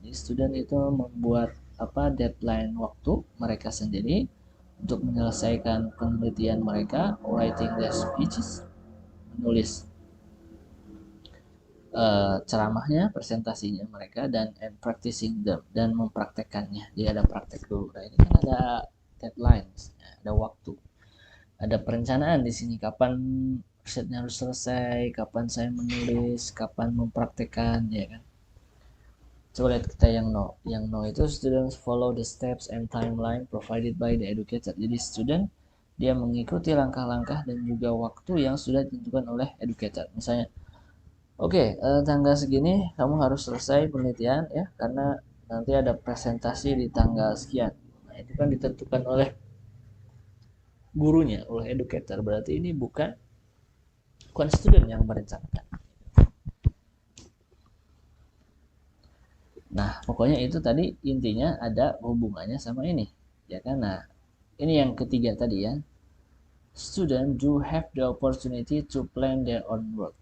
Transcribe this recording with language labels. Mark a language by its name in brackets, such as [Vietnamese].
[Indonesian] Jadi student itu membuat deadline waktu mereka sendiri untuk menyelesaikan penelitian mereka, [English] writing their speeches, [Indonesian] menulis ceramahnya, presentasinya mereka, dan [English] practicing them, [Indonesian] dan mempraktekannya. Jadi ada praktek dulu. Nah, ini kan ada deadline, ada waktu, ada perencanaan di sini, kapan risetnya harus selesai, kapan saya menulis, kapan mempraktekkan, ya kan. Coba lihat kita yang no. Yang no itu [English] students follow the steps and timeline provided by the educator. [Indonesian] Jadi student dia mengikuti langkah-langkah dan juga waktu yang sudah ditentukan oleh educator. Misalnya, oke, tanggal segini kamu harus selesai penelitian ya, karena nanti ada presentasi di tanggal sekian. Nah, itu kan ditentukan oleh gurunya, oleh educator. Berarti ini bukan student yang merencanakan. Nah, pokoknya itu tadi intinya ada hubungannya sama ini, ya kan? Nah, ini yang ketiga tadi ya. [English] Student do have the opportunity to plan their own work.